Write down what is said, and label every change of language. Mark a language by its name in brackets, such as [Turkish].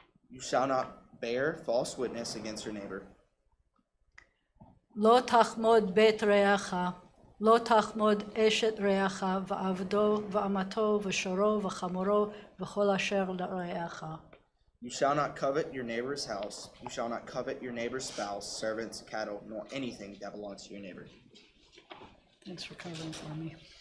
[English] You shall not bear false witness against your neighbor. [Hebrew] לא תחמוד בית רעך, לא תחמוד אשת רעך, ועבדו ואמתו ושורו וחמורו וכל אשר לרעך. [English] You shall not covet your neighbor's house. You shall not covet your neighbor's spouse, servants, cattle, nor anything that belongs to your neighbor. Thanks for covering for me.